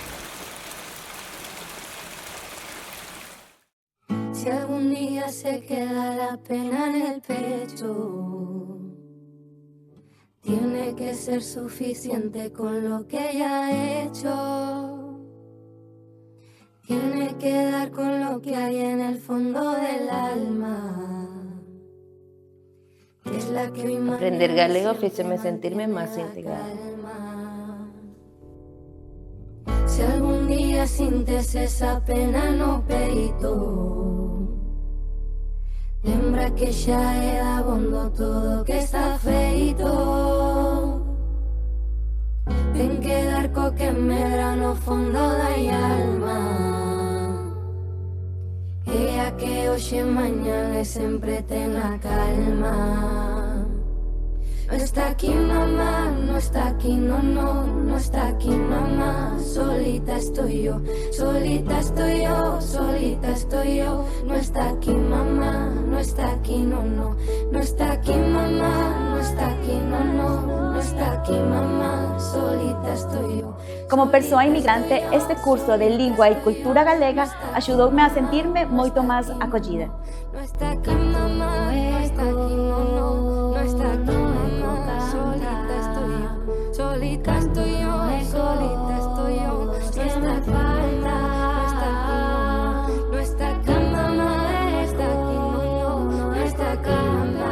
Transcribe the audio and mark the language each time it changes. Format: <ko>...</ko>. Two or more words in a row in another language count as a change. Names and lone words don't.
<es>Si algún día se queda la pena en el pecho, tiene que ser suficiente con lo que ya he hecho. Tiene que dar con lo que hay en el fondo del alma. Es la que</es> <gl>Aprender galego fíxome sentirme máis integrada. Si algún día sintes esa pena no peito, lembra que xa é dabondo todo que está feito. Ten que dar co que medra no fondo da alma. E a que hoxe mañá e sempre ten a calma.</gl> <es>No está aquí mamá, no está aquí, no está aquí mamá. Solita estoy yo, solita estoy yo, solita estoy yo. No está aquí mamá, no está aquí, no está aquí mamá, no está aquí, no está aquí mamá. Solita estoy yo.</es> <gl>Como persoa inmigrante, este curso de Lingua e Cultura Galega axudoume a sentirme moito máis acollida.</gl> <es>No está aquí mamá, no está aquí, no está aquí mamá. Solita estoy yo, solita estoy yo, solita estoy yo. No está falta, no está aquí, no está aquí mamá, está aquí, no está aquí mamá.</es>